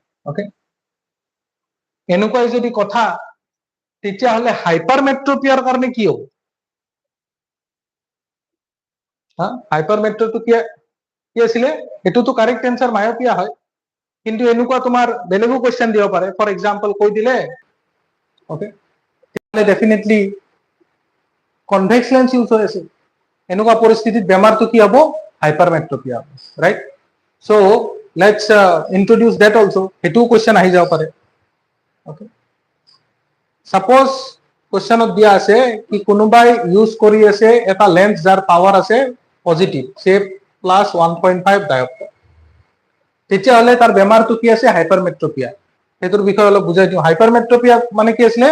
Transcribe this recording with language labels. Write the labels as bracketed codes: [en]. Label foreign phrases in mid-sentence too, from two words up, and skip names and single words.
[as] ওকে, এনেকুৱাই যদি কথা তেতিয়াহ'লে হাইপারমেট্রোপিয়াৰ কাৰণে কি হ'ব? হাইপারমেট্রোটো কি আছিলে? এটোতো [en] correct answer [as] মায়োপিয়া হয়, কিন্তু এনেকুৱা তোমাৰ বেলেগো কোয়েশ্চন দিব পাৰে। [en] for example [as] কৈ দিলে ওকে তাহলে [en] definitely convex lens use [as] হৈ আছে, এনেকুৱা পৰিস্থিতিত বেমাৰটো কি হ'ব? হাইপারমেট্রোপিয়া হ'ব, [en] Right? So let's introduce that also, [as] এটো কোয়েশ্চন আহি যাব পাৰে। ওকে, সাপোজ কোয়েশ্চনত দিয়া আছে কি কোনোবাই ইউজ কৰি আছে এটা লেন্স যাৰ পাওয়ার আছে পজিটিভ, সে [en] plus 1.5 diopter, [as] তেতিয়াহ'লে তাৰ বেমাৰটো কি আছে? হাইপারমেট্রোপিয়া। এটোৰ বিষয়ে অলপ বুজাই দিওঁ। হাইপারমেট্রোপিয়া মানে কি আছিলে?